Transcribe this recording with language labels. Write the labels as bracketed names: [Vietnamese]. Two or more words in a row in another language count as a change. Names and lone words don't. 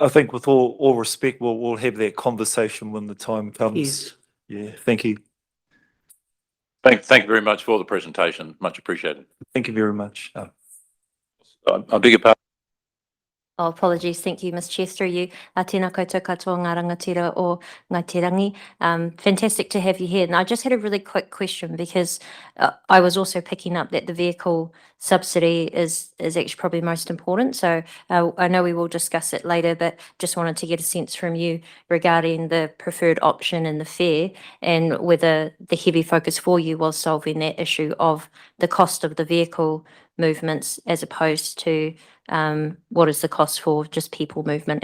[English] I think with all respect, we'll have that conversation when the time comes. Yes. Yeah, thank you. Thank you very much for the presentation. Much appreciated. Thank you very much. I beg your pardon. Oh, apologies. Thank you, Ms. Chair, through you. [Māori] Tēnā koutou katoa ngā rangatira o Ngaitirangi. [English] Fantastic to have you here. And I just had a really quick question because I was also picking up that the vehicle subsidy is actually probably most important. So I know we will discuss it later, but just wanted to get a sense from you regarding the preferred option in the fare and whether the heavy focus for you was solving that issue of the cost of the vehicle movements as opposed to what is the cost for just people movement.